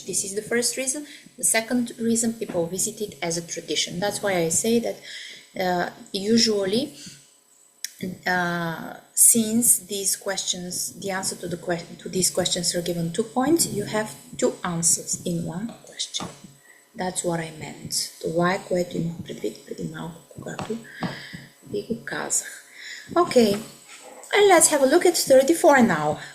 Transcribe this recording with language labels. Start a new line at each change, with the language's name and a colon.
English: This is the first reason. The second reason, people visit it as a tradition. That's why I say that usually, since these questions, the answer to these questions are given 2 points, you have 2 answers in one question. That's what I meant.
Bulgarian: Това е, което имах предвид преди малко, когато ви го казах.
English: Okay, and let's have a look at 34 now.